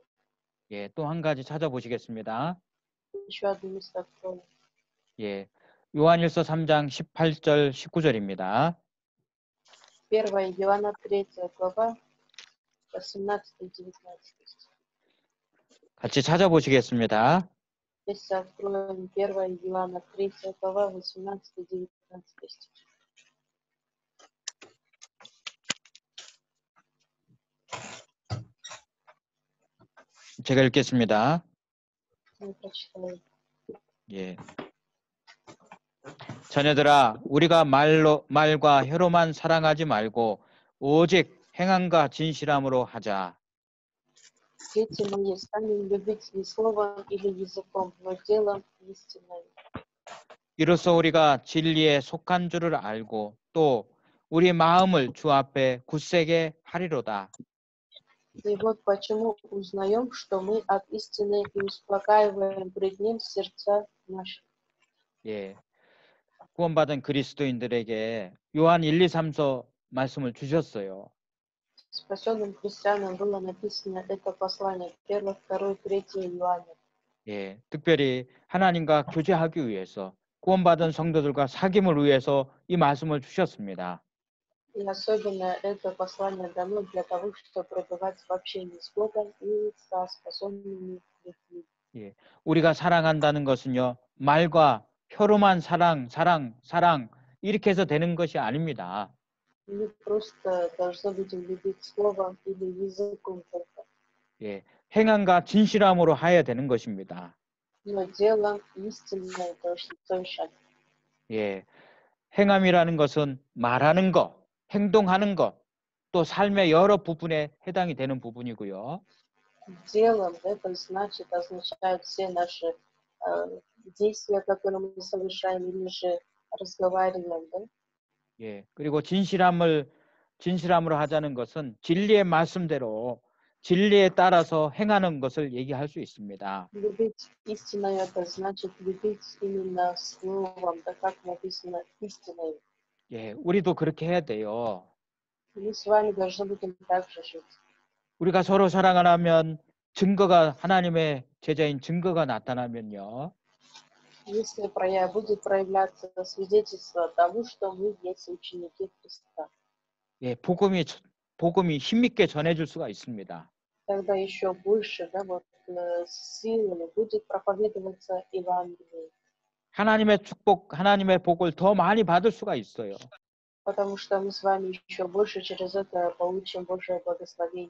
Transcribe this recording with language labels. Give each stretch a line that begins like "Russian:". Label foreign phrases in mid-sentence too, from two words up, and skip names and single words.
Korean: 예, 또 한 가지 찾아보시겠습니다.
Russian: Еще одно место откроем.
Korean: 예, 요한일서 3장 18절 19절입니다.
Russian: 1 Иоанна 3 глава, 18-19 стих.
Korean: 같이 찾아보시겠습니다.
Russian: Здесь откроем 1 Иоанна 3 глава, 18-19 стих.
Korean: 제가 읽겠습니다.
Russian: Мы прочитаем.
Korean: 예. 자녀들아, 우리가 말과 혀로만 사랑하지 말고 오직 행함과 진실함으로 하자.
Russian: Дети мои, станем любить не словом или языком, но делом истинным.
Korean: 이로써 우리가 진리에 속한 줄을 알고 또 우리 마음을 주 앞에 굳세게 하리로다.
Russian: И вот почему узнаем, что мы от истины и успокаиваем пред Ним сердца наши.
Korean: 예. 구원받은 그리스도인들에게 요한 1, 2, 3서 말씀을 주셨어요.
Russian: Спасенным христианам было написано это послание 1, 2, 3 Иоанна.
Korean: 예. 특별히 하나님과 교제하기 위해서 구원받은 성도들과 사귐을 위해서 이 말씀을 주셨습니다.
Russian: И особенно это послание дано для того, чтобы пребывать в общении с Богом и со спасенными людьми.
Korean: 예. 우리가 사랑한다는 것은요. 말과 혀로만 사랑 이렇게 해서 되는 것이 아닙니다.
Russian: Не просто должны будем любить словом или языком только,
Korean: 예. 행함과 진실함으로 하여야 되는 것입니다.
Russian: но делом истинное должны совершать.
Korean: 예. 행함이라는 것은 말하는 것, 행동하는 것, 또 삶의 여러 부분에 해당이 되는 부분이고요.
Russian: Делом это означает все наши действия, которые мы совершаем или же разговариваем, да?
Korean: 예. 그리고 진실함으로 하자는 것은 진리의 말씀대로 진리에 따라서 행하는 것을 얘기할 수 있습니다.
Russian: Любить истинное это значит любить именно словом, да, как написано истинное.
Korean: 예, 우리도 그렇게 해야 돼요.
Russian: Мы с вами должны будем так же жить.
Korean: 우리가 서로 사랑을 하면 증거가 하나님의 제자인 증거가 나타나면요.
Russian: Если будет проявляться свидетельство того, что мы есть ученики Христа,
Korean: 예, 복음이 힘있게 전해질 수가 있습니다.
Russian: тогда еще больше, да, вот силами будет проповедоваться Евангелие.
Korean: 하나님의 축복, 하나님의 복을 더 많이 받을 수가 있어요.
Russian: Потому что мы с вами еще больше через это получим Божие благословение.